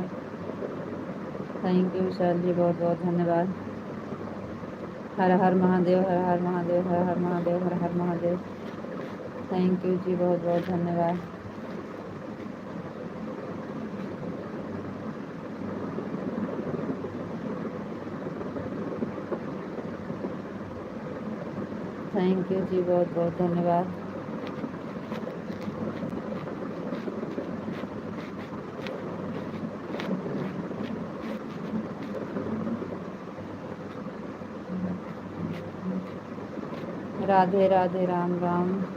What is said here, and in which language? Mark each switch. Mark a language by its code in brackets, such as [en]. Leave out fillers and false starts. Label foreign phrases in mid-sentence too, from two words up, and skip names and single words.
[en] Thank you [hi] विशाल जी, बहुत बहुत धन्यवाद। हर हर महादेव, हर हर महादेव, हर हर महादेव, हर हर महादेव। [en] Thank you [hi] जी, बहुत बहुत धन्यवाद। [en] Thank you [hi] जी, बहुत बहुत धन्यवाद। राधे राधे, राम राम।